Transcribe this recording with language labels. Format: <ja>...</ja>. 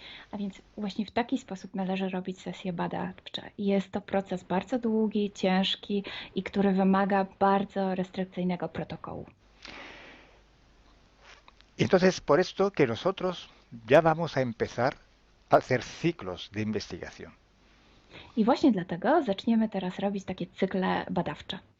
<pl>A więc właśnie w taki sposób należy robić sesje badawcze. Jest to proces bardzo długi, ciężki i który wymaga bardzo restrykcyjnego protokołu.</pl> <es>Entonces, por esto que nosotros ya vamos a empezar a hacer ciclos de investigación.</es> <pl>I właśnie dlatego zaczniemy teraz robić takie cykle badawcze.</pl>